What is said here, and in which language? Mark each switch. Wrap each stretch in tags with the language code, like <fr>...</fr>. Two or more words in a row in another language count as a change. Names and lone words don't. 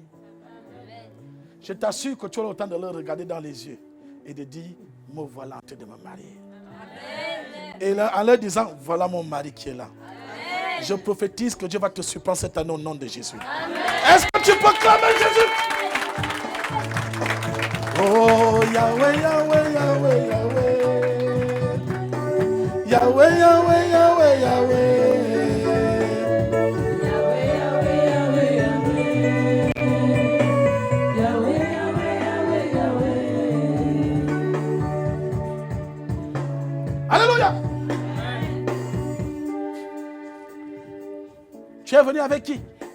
<fr>Je t'assure que tu auras le temps de leur regarder dans les yeux et de dire, me voilà en train de me marier. Et là, en leur disant, voilà mon mari qui est là. Amen. Je prophétise que Dieu va te surprendre cette année au nom de Jésus. Amen. Est-ce que tu peux clamer Jésus? Oh Yahweh, Yahweh, Yahweh, Yahweh. Yahweh, Yahweh, Yahweh, Yahweh. Alléluia. Tu es venu avec qui?</fr>